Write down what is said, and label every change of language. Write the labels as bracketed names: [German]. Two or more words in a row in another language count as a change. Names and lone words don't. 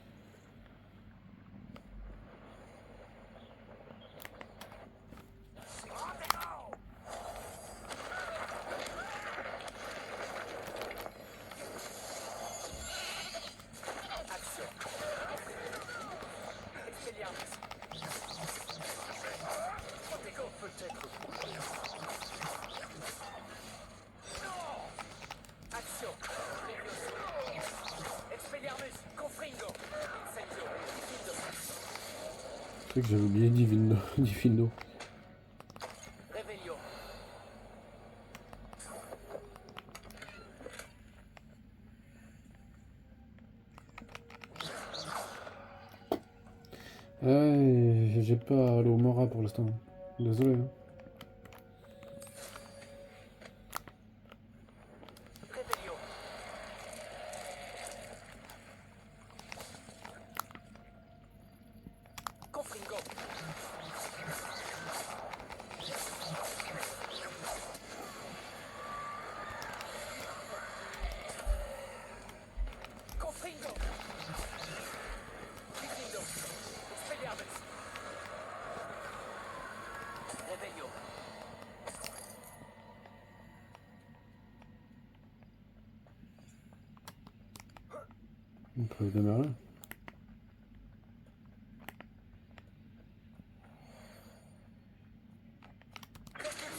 [French] Action. Expelliarmus. Protego peut-être. Action. Levioso. Expelliarmus. Confringo. Incendio. Diffindo. C'est que j'avais oublié Diffindo. Revelio. Ouais, j'ai pas allé au Mora pour l'instant. Désolé. Hein. Revelio. Confringo. Confringo. Diffindo. Expelliarmus. Revelio. On peut démarrer. Repulso.